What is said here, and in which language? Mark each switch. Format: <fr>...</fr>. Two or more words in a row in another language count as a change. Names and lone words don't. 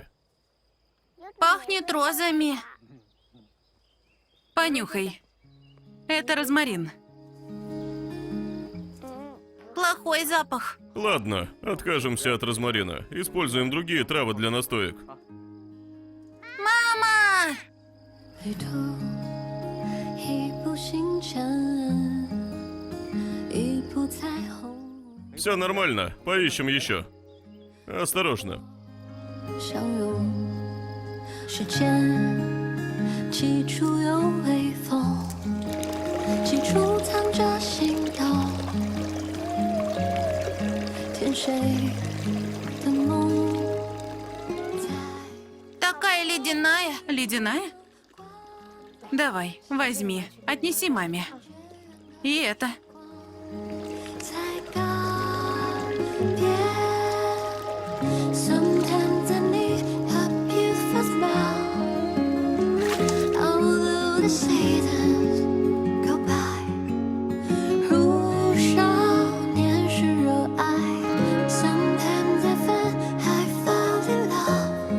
<ru>Пахнет розами. Понюхай. Это розмарин. Плохой запах. Ладно, откажемся от розмарина. Используем другие травы для настоек. Мама!</ru> <zh>旅途一步星辰，一步彩虹，</zh> <ru>Все нормально, поищем еще. Осторожно.</ru> <zh>相拥。时间起初有微风，起初藏着心动，填谁的梦？在</zh> <ru>Такая ледяная. Ледяная? Давай, возьми, отнеси маме. И это.</ru> <zh>在告别。</zh> <en>Sometimes I need a beautiful smile. Although the seasons go by，</en> <zh>如少年时热爱。</zh> <en>Sometimes I fall in love.</en>